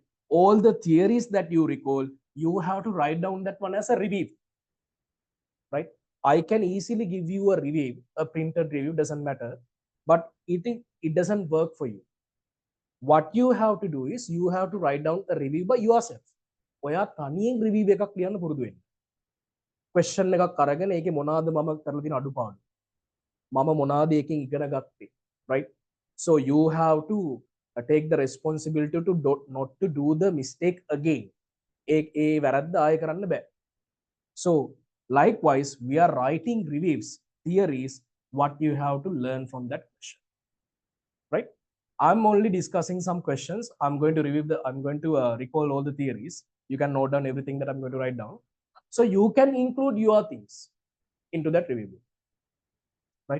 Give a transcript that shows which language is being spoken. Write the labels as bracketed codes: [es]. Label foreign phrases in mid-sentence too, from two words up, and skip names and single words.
[en] All the theories that you recall, you have to write down that one as a review, right? I can easily give you a review, a printed review, doesn't matter, but it doesn't work for you. What you have to do is you have to write down a review by yourself. [si] ඔයා තනියෙන් review එකක් ලියන්න පුරුදු වෙන්න. question එකක් අරගෙන ඒකේ මොනවාද මම කරලා තියෙන අඩුපාඩු. මම මොනවාද ඒකෙන් ඉගෙන ගත්තේ, [en] right? So you have to take the responsibility to not to do the mistake again. [si] ඒ වැරද්ද ආයෙ කරන්න බෑ. [en] So likewise, we are writing reviews, theories, what you have to learn from that question, right? I'm only discussing some questions. I'm going to recall all the theories. You can note down everything that I'm going to write down. So you can include your things into that review book, right?